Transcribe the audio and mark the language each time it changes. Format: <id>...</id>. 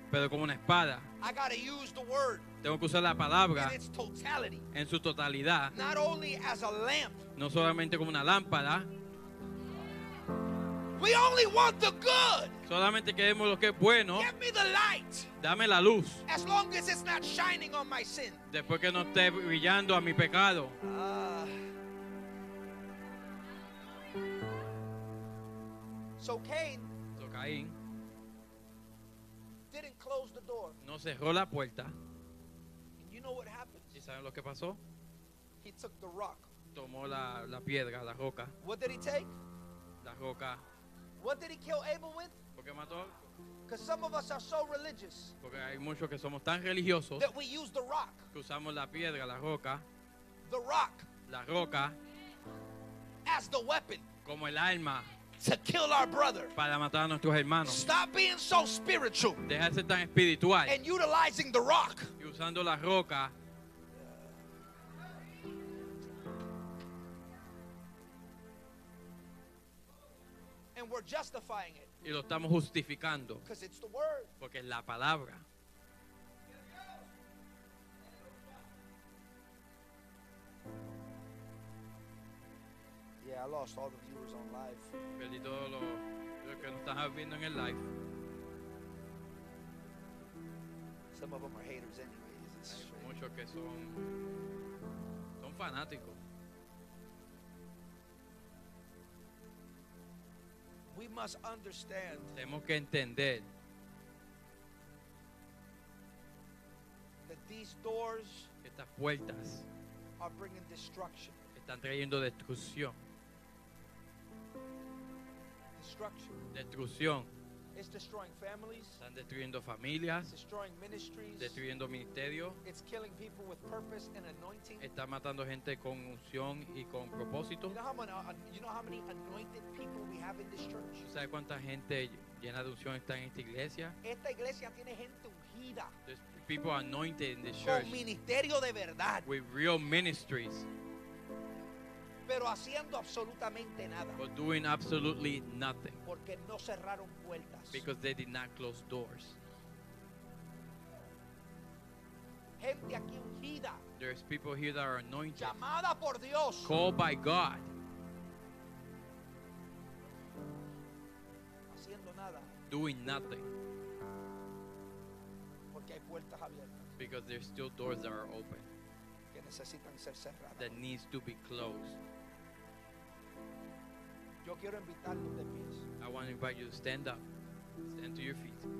<es>pero como una espada.</es> <en>I got to use the word</en> <es>Tengo que usar la palabra</es> <en>in its totality.</en> <es>en su totalidad.</es> <en>Not only as a lamp.</en> <es>No solamente como una lámpara.</es> <en>We only want the good.</en> <es>Solamente queremos lo que es bueno.</es> <en>Give me the light.</en> <es>Dame la luz.</es> <en>As long as it's not shining on my sin.</en> <es>Después que no esté brillando a mi pecado.</es> <en>So Cain</en> <es>So, Caín</es> <en>didn't close the door.</en> <es>no cerró la puerta.</es> <en>And you know what happens?</en> <es>¿Y saben lo que pasó?</es> <en>He took the rock.</en> <es>tomó la piedra, la roca,</es> <en>What did he take?</en> <es>la roca.</es> <en>What did he kill Abel with?</en> <es>¿Por qué mató?</es> <en>Because some of us are so religious</en> <es>Porque hay muchos que somos tan religiosos</es> <en>that we use the rock.</en> <es>que usamos la piedra, la roca,</es> <en>The rock as the weapon</en> <es>como el arma</es> <en>to kill our brother.</en> <es>para matar a nuestros hermanos.</es> <en>Stop being so spiritual</en> <es>Deja de ser tan espiritual</es> <en>and utilizing the rock.</en> <es>y usando la roca.</es> <en>And we're justifying it</en> <es>Y lo estamos justificando</es> <en>because it's the word.</en> <es>porque es la palabra.</es> <en>Yeah, I lost all the viewers on live.</en> <es>Perdí todos los que nos están viendo en el live.</es> <en>Some of them are haters anyways. It's</en> <es>Hay</es> <en>straight.</en> <es>muchos que son fanáticos.</es> <en>We must understand</en> <es>Tenemos que entender</es> <en>that these doors</en> <es>que estas puertas</es> <en>are bringing destruction.</en> <es>están trayendo destrucción. Destrucción.</es> <en>It's destroying families.</en> <es>Están destruyendo familias,</es> <en>It's destroying ministries.</en> <es>destruyendo ministerios.</es> <en>It's killing people with purpose and anointing.</en> <es>Está matando gente con unción y con propósito.</es> <en>You know how many anointed people we have in this church?</en> <es>¿Tú sabes cuánta gente llena de unción está en esta iglesia? Esta iglesia tiene gente ungida</es> <en>There's people anointed in this church</en> <es>con ministerio de verdad,</es> <en>with real ministries,</en> <es>pero haciendo absolutamente nada</es> <en>but doing absolutely nothing</en> <es>porque no cerraron puertas.</es> <en>because they did not close doors.</en> <es>Gente aquí ungida,</es> <en>There's people here that are anointed,</en> <es>llamada por Dios,</es> <en>called by God,</en> <es>haciendo nada</es> <en>doing nothing</en> <es>porque hay puertas abiertas</es> <en>because there's still doors that are open</en> <es>que necesitan ser cerradas.</es> <en>that needs to be closed.</en> <es>Yo quiero invitarlos de pies.</es> <en>I want to invite you to stand up, stand to your feet.</en>